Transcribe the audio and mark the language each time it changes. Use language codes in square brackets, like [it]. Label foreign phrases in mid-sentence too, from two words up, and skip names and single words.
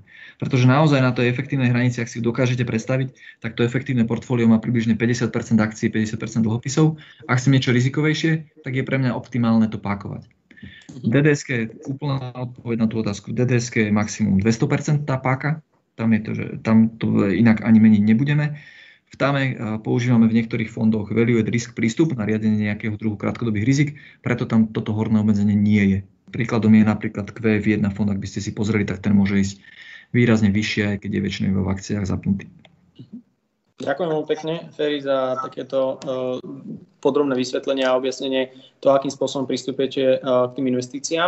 [sk] Pretože naozaj na tej efektívnej hranici, ak si ju dokážete predstaviť, tak to efektívne portfólio má približne 50% akcií, 50% dlhopisov. Ak chcem niečo rizikovejšie, tak je pre mňa optimálne to pákovať. DDSK je úplná odpoveď na tú otázku. DDSK je maximum 200% tá páka. Tam je to, že tam to inak ani meniť nebudeme. V TAME používame v niektorých fondoch [en] value at risk [sk] prístup na riadenie nejakého druhu krátkodobých rizik, preto tam toto horné obmedzenie nie je. Príkladom je napríklad QF1 fond, ak by ste si pozreli, tak ten môže ísť výrazne vyššie, aj keď je väčšinou v akciách zapnutý. Ďakujem veľmi pekne, Feri, za takéto podrobné vysvetlenie a objasnenie toho, akým spôsobom pristupujete k tým investíciám.